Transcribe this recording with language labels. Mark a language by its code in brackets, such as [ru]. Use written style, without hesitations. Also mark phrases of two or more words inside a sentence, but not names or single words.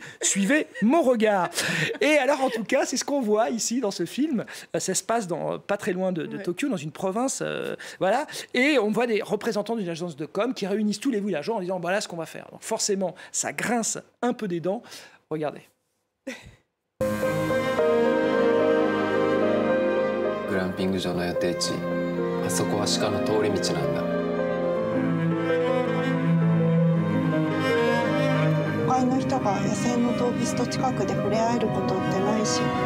[fr] Suivez mon regard. Et alors, en tout cas, c'est ce qu'on voit ici dans ce film. Ça se passe pas très loin de Tokyo, dans une province, voilà. Et on voit des représentants d'une agence de com qui réunissent tous les villageois en disant voilà ce qu'on va faire. Donc forcément, ça grince un peu des dents. Regardez. [ja] グランピング場の予定地、あそこは鹿の通り道なんだ。都会の人が野生の動物と近くで触れ合えることってないし。